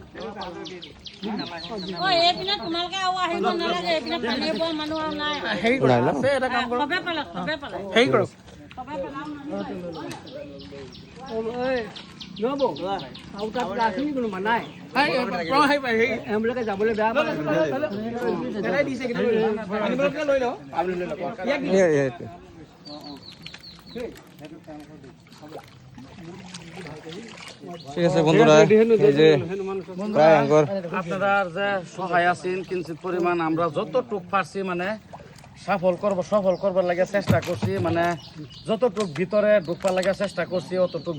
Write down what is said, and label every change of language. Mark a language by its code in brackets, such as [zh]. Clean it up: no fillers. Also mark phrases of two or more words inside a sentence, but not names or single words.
[as] এইপিনে তোমালোকে আৰু আহিব নালাগে এইপিনে পানী পোৱা মানুহ আৰু নাই হেৰি আছে এটা কাম কৰক হেৰি কৰক যাবলৈ বেয়া [bn] ঠিক আছে বন্ধুরা এই যে প্রায় আঙ্গুর আপনারা যে সহায় আছেন কিঞ্চিত পরিমাণ আমরা যতটুক পারছি মানে সফল করবার লাগে চেষ্টা করছি মানে যতটুক ভিতরে ঢুকবার লাগে চেষ্টা করছি অতটুক